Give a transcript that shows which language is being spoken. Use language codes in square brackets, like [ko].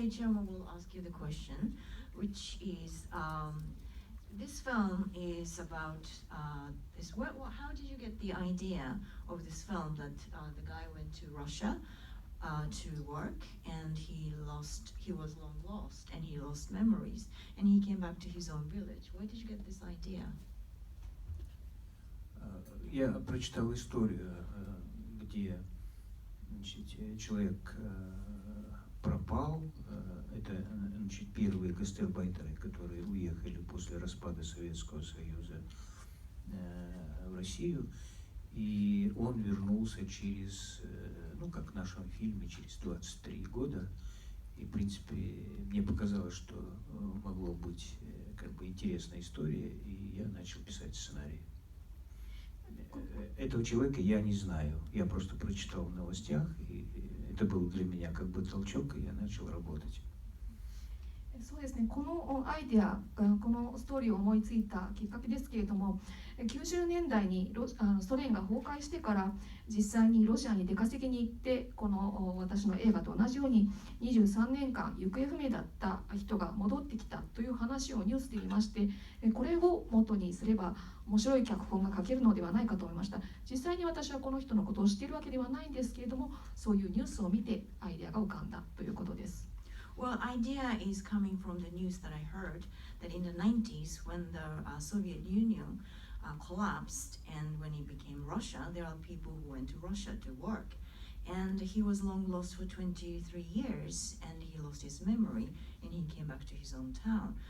[en] Ichiyama will ask you the question, which is, this film is about, how did you get the idea of this film that the guy went to Russia to work and he was long lost and he lost memories and he came back to his own village. Where did you get this idea? [ru] Я прочитал историю, где человек пропал. Это первые гастарбайтеры, которые уехали после распада Советского Союза в Россию. И он вернулся через, как в нашем фильме, через 23 года. И, в принципе, мне показалось, что могло быть интересная история, и я начал писать сценарий. Этого человека я не знаю. Я просто прочитал в новостях, и это был для меня толчок, и я начал работать. [ja] そうですね、このアイデア、このストーリーを思いついたきっかけですけれども、90年代にソ連が崩壊してから実際にロシアに出稼ぎに行って、この私の映画と同じように23年間行方不明だった人が戻ってきたという話をニュースで見まして、これを元にすれば面白い脚本が書けるのではないかと思いました。実際に私はこの人のことを知っているわけではないんですけれども、そういうニュースを見てアイデアが浮かんだということです。 [en] Well, idea is coming from the news that I heard that in the 90s when the Soviet Union collapsed and when it became Russia, there are people who went to Russia to work. And he was long lost for 23 years and he lost his memory and he came back to his own town.